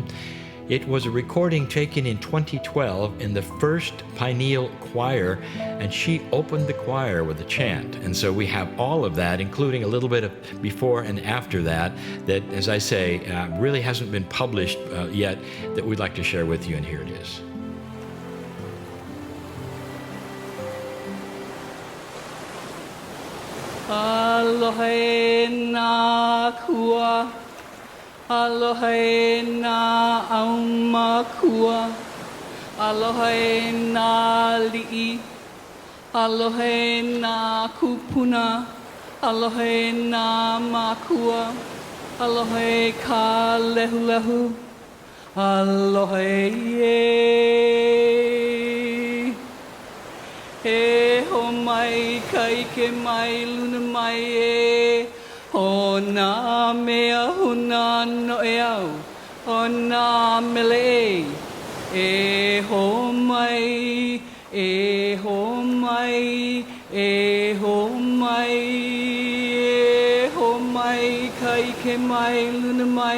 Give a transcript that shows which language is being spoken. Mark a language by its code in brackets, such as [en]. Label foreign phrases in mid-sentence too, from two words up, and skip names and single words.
[en] It was a recording taken in 2012 in the first Pineal choir, and she opened the choir with a chant. And so we have all of that, including a little bit of before and after that, that, as I say, really hasn't been published yet, that we'd like to share with you, and here it is. [haw] Aloha na kua, aloha na aumakua, aloha na li'i, aloha na kupuna, aloha na makua, aloha ka lehu lehu, aloha ye. E ho mai kai ke mai luna mai e ho na mea huna no e au ho na mele e ho mai e ho mai e ho mai e ho mai kai ke mai luna mai